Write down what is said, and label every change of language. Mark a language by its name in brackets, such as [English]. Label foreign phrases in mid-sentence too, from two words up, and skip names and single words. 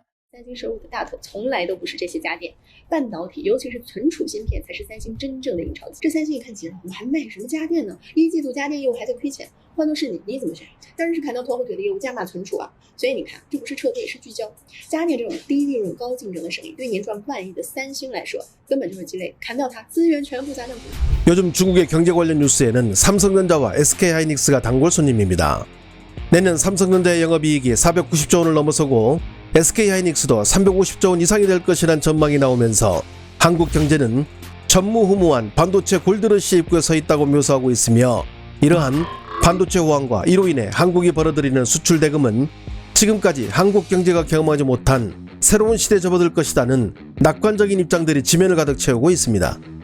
[Chinese] 三星收入的大头从来都不是这些家电，半导体，尤其是存储芯片才是三星真正的印钞机。这三星一看急了，我们还卖什么家电呢？1季度家电业务还在亏钱，换作是你怎么选？当然是砍掉拖后腿的业务，加码存储啊。所以你看，这不是撤退，是聚焦。家电这种低利润、高竞争的生意，对年赚万亿的三星来说，根本就是鸡肋，砍掉它，资源全部砸烂股。 [Korean] 요즘 중국의 경제 관련 뉴스에는 삼성전자와 SK하이닉스가 단골 손님입니다. 내년 삼성전자의 영업이익이 490조 원을 넘어서고 SK하이닉스도 350조 원 이상이 될 것이란 전망이 나오면서 한국 경제는 전무후무한 반도체 골드러시에 입구에 서 있다고 묘사하고 있으며, 이러한 반도체 호황과 이로 인해 한국이 벌어들이는 수출 대금은 지금까지 한국 경제가 경험하지 못한 새로운 시대에 접어들 것이라는 낙관적인 입장들이 지면을 가득 채우고 있습니다.